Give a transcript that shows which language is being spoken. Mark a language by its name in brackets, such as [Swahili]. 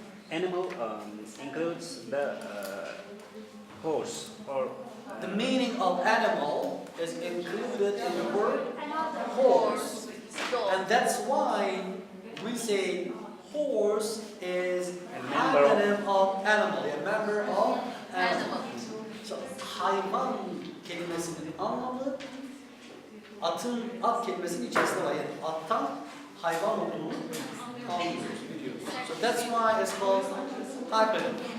[English] Animal includes the horse or The meaning of animal is included in the word horse. And that's why we say horse is A member of- hyponym of animal, a member of animal. So [Turkish] hayvan kelimesinin anlamı at kelimesinin içerisinde var. Yani attan hayvan olduğunu anlıyoruz, biliyoruz. [English] So that's why it's called hyponym.